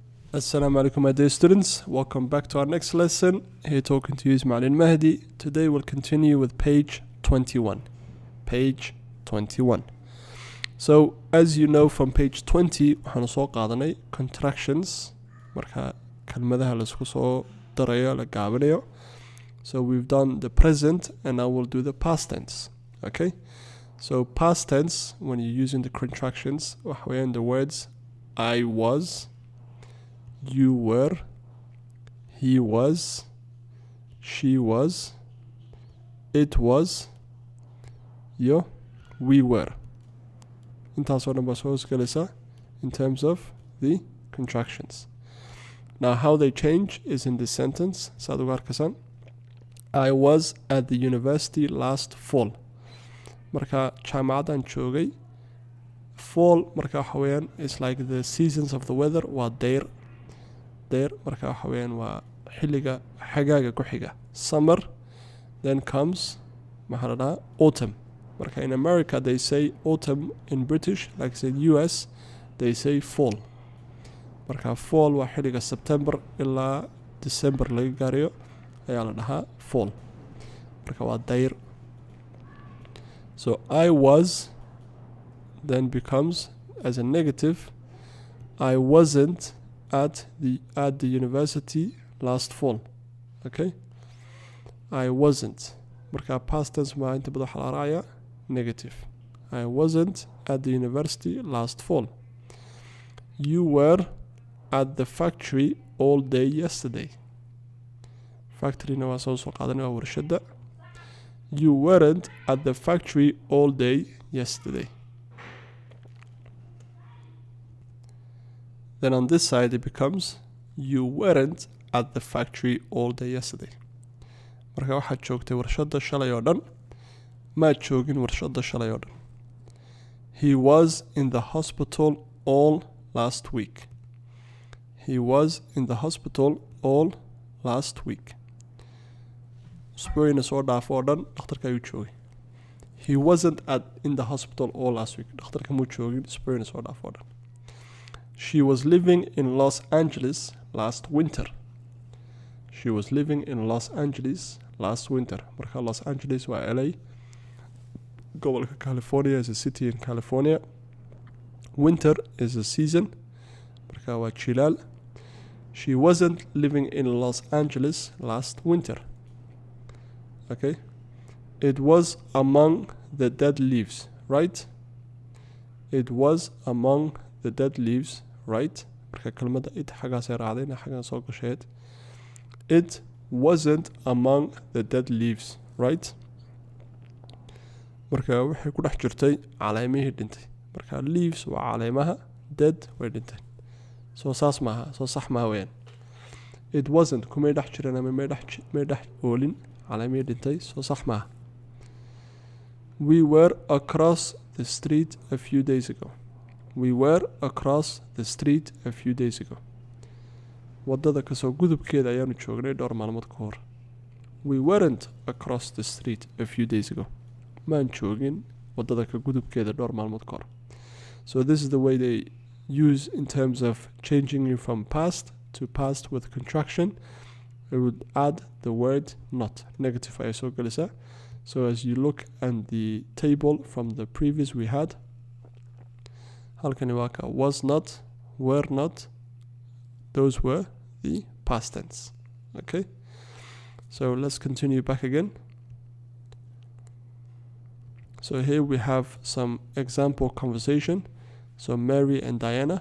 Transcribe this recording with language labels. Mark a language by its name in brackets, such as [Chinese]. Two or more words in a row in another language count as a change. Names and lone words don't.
[Arabic] Assalamu alaikum [English] my dear students, welcome back to our next lesson. Here talking to you is Ma'alin Mahdi. Today we'll continue with page 21. Page 21. So as you know from page 20 [Somali] waxaanu soo qaadanay contractions marka kalmadaha la isku soo darayo la gaabinayo. [English] So we've done the present and now we'll do the past tense. Okay? So past tense, when you're using the contractions, [Somali] waxa weeyaan [English] the words I was, you were, he was, she was, it was, we were. [Somali] Intaasoo dhan baa soo hosgelaysa [English] in terms of the contractions. Now how they change is in this sentence. [Somali] Saad ugu arkaysan. [English] I was at the university last fall. [Somali] Marka jaamacadan joogay. Fall marka waxa weeyaan [English] is like the seasons of the weather [Somali] waa deyr marka waxa weeyaan waa xilliga xagaaga ku xiga. [English] Summer then comes [Somali] maxaa la dhahaa [English] autumn. Marka in America they say autumn, in British like say US they say fall. [Somali] Marka fall waa xilliga September ilaa December laga gaarayo ayaa la dhahaa fall. Marka waa deyr. [English] So I was then becomes as a negative. I wasn't at the university last fall. Okay? I wasn't. [Somali] Marka past tense ma inta badan waxa la raacaya negative. [English] I wasn't at the university last fall. You were at the factory all day yesterday. [Somali] Factory na waa soo qaadanay waa warshada. [English] You weren't at the factory all day yesterday. Then on this side it becomes you weren't at the factory all day yesterday. [Somali] Marka waxaad joogtay warshada shalay oo dhan. Ma joogin warshada shalay oo dhan. [English] He was in the hospital all last week. He was in the hospital all last week. [Somali] Usbuucina soo dhaaf oo dhan dhakhtarka ayuu joogay. [English] He wasn't in the hospital all last week. [Somali] Dhakhtarka muu joogin usbuucina soo dhaaf oo dhan. [English] She was living in Los Angeles last winter. She was living in Los Angeles last winter. [Somali] Marka Los Angeles waa LA. [English] Gobolka California is a city in California. Winter is a season. [Somali] Marka waa jilaal. [English] She wasn't living in Los Angeles last winter. Okay? It was among the dead leaves, right? It was among the dead leaves, right? [Somali] Marka kelmadda it xagaas ay raacdayna xagan soo gasheed. [English] It wasn't among the dead leaves, right? [Somali] Marka waxay ku dhex jirtay caleemihii dhintay. Marka leaves waa caleemaha, dead way dhintay. Soo saas maaha, soo sax maaha weeyaan. [English] It wasn't [Somali] kumay dhex jireen ama may dhex oolin caleemihii dhintay, soo sax maaha. [English] We were across the street a few days ago. We were across the street a few days ago. [Somali] Wadada kasoo gudubkeeda ayaanu joognay dhowr maalmood ka hor. [English] We weren't across the street a few days ago. [Somali] Maan joogin wadada ka gudubkeeda dhowr maalmood ka hor. [English] So this is the way they use in terms of changing it from past to past with contraction. It would add the word not. [Somali] Negative ayay soo galaysaa. [English] So as you look at the table from the previous we had, [Somali] halkani waa ka [English] was not, were not, those were the past tense. Okay? So let's continue back again. So here we have some example conversation. So Mary and Diana.